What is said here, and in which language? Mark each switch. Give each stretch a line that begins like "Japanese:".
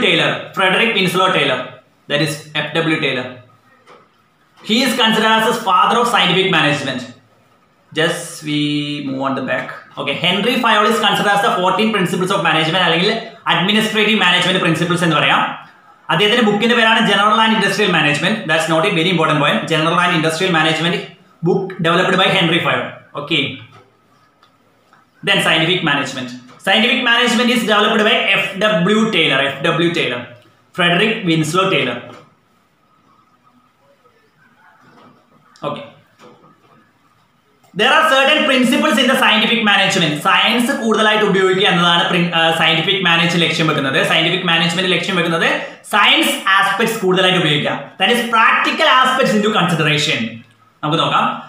English: Taylor, Frederick Winslow Taylor. That is F.W. Taylor. He is considered as the father of scientific management. Just we move on the back. Okay, Henry Fayol is considered as the 14 principles of management അല്ലെങ്കിൽ administrative management principles
Malayalam: എന്ന് പറയാം. അദ്ദേഹത്തിന്റെ ബുക്കിന്റെ പേരാണ് general and industrial management.
English: That's not a very important point. General and industrial management book developed by Henry Fayol. Okay, then scientific management is developed by F.W. Taylor, Frederick Winslow Taylor. Okay, there are certain principles in the scientific management.
Malayalam: Science കൂടുതലായിട്ട് ഉപയോഗിക്കുക എന്നതാണ് scientific management ലക്ഷ്യം വെക്കുന്നത്. Scientific management ലക്ഷ്യം വെക്കുന്നത് science aspects കൂടുതലായിട്ട് ഉപയോഗിക്കുക.
English: That is practical aspects into consideration.
Malayalam: നമുക്ക് നോക്കാം.